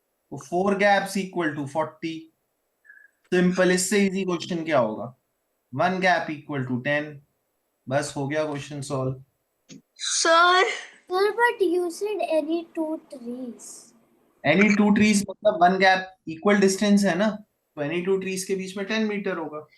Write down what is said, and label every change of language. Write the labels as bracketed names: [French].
[English] तो 4 gaps equal to 40. [Hindi] Simple, इससे easy question क्या होगा? [English] 1 gap equal to 10. [Hindi] बस हो गया question solve. [English] Sir. Sir, but you said any two trees. [Hindi] Any two trees मतलब 1 gap equal distance है ना, तो any two trees के बीच में 10 मीटर होगा.